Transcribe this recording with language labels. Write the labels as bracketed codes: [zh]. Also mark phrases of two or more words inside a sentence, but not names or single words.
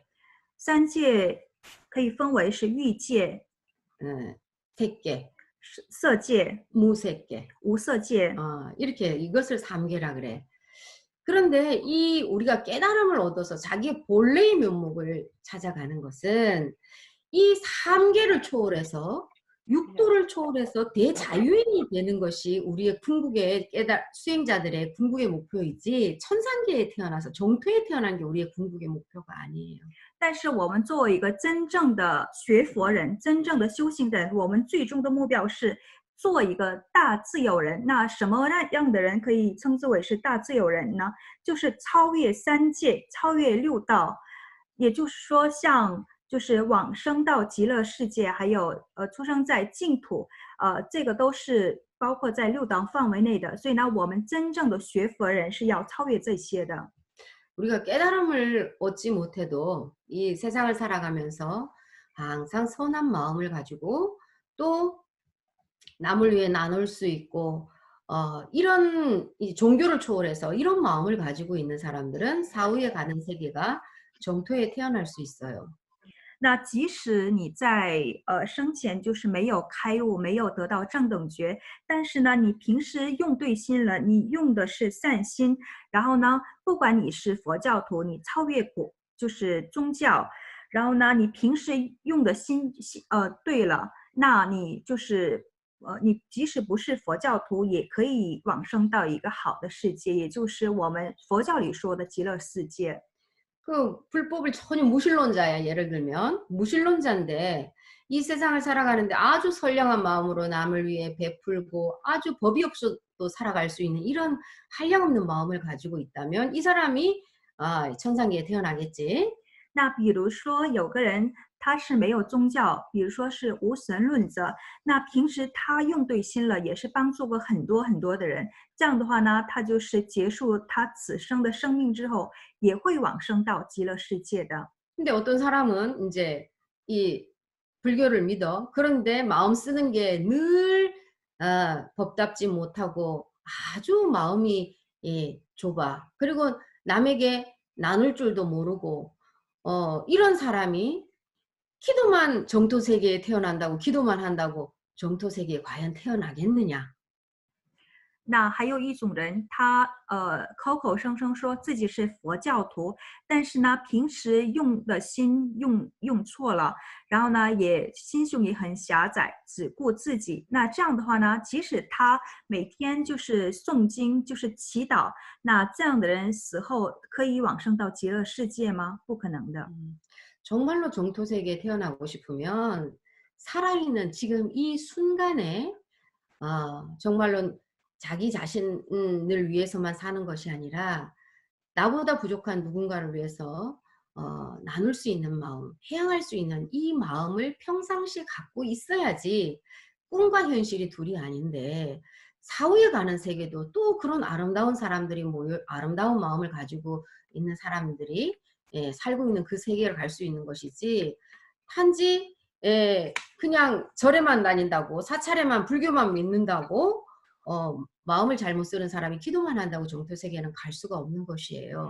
[zh] 三界可以分为是欲界、 [ko] 색계, [zh] 色界、 [ko] 무색계, [zh] 无色界。 [ko] 이렇게 이것을 삼계라 그래. 그런데 이 우리가 깨달음을 얻어서 자기의 본래의 면목을 찾아가는 것은 이 삼계를 초월해서 육도를 초월해서 대자유인이 되는 것이 우리의 궁극의 수행자들의 궁극의 목표이지 천상계에 태어나서 정토에 태어난 게 우리의 궁극의 목표가 아니에요. [zh] 但是我们作为一个真正的学佛人，真正的修行人，我们最终的目标是做一个大自由人。那什么样的人可以称之为是大自由人呢？就是超越三界，超越六道，也就是说像就是往生到极乐世界，还有出生在净土，这个都是包括在六道范围内的。所以呢，我们真正的学佛人是要超越这些的。 [ko] 우리가 깨달음을 얻지 못해도 이 세상을 살아가면서 항상 선한 마음을 가지고 또 남을 위해 나눌 수 있고 이런 이 종교를 초월해서 이런 마음을 가지고 있는 사람들은 사후에 가는 세계가 정토에 태어날 수 있어요. [zh] 那即使你在生前就是没有开悟，没有得到正等觉，但是呢，你平时用对心了，你用的是善心，然后呢，不管你是佛教徒，你超越就是宗教，然后呢，你平时用的心对了，那你就是你即使不是佛教徒，也可以往生到一个好的世界，也就是我们佛教里说的极乐世界。 [ko] 그 불법을 전혀 무신론자야. 예를 들면 무신론자인데 이 세상을 살아가는데 아주 선량한 마음으로 남을 위해 베풀고 아주 법이 없어도 살아갈 수 있는 이런 한량없는 마음을 가지고 있다면 이 사람이 천상계에 태어나겠지. [zh] 那比如说有个人他是没有宗教，比如说是无神论者，那平时他用对心了，也是帮助过很多很多的人。这样的话呢，他就是结束他此生的生命之后，也会往生到极乐世界的。 [ko] 근데 어떤 사람은 이제 이 불교를 믿어. 그런데 마음 쓰는 게 늘 법답지 못하고 아주 마음이 좁아. 그리고 남에게 나눌 줄도 모르고 이런 사람이 기도만 정토 세계에 태어난다고 기도만 한다고 정토 세계에 과연 태어나겠느냐? [zh] 那还有一种人，他口口声声说自己是佛教徒，但是呢，平时用的心用错了，然后呢，也心胸也很狭窄，只顾自己。那这样的话呢，即使他每天就是诵经，就是祈祷，那这样的人死后可以往生到极乐世界吗？不可能的。 [ko] 정말로 정토 세계에 태어나고 싶으면 살아있는 지금 이 순간에 정말로 자기 자신을 위해서만 사는 것이 아니라 나보다 부족한 누군가를 위해서 나눌 수 있는 마음, 해양할 수 있는 이 마음을 평상시에 갖고 있어야지 꿈과 현실이 둘이 아닌데 사후에 가는 세계도 또 그런 아름다운 사람들이 모여 아름다운 마음을 가지고 있는 사람들이 살고 있는 그 세계를 갈 수 있는 것이지 단지 그냥 절에만 다닌다고 사찰에만 불교만 믿는다고 마음을 잘못 쓰는 사람이 기도만 한다고 정토 세계는 갈 수가 없는 것이에요.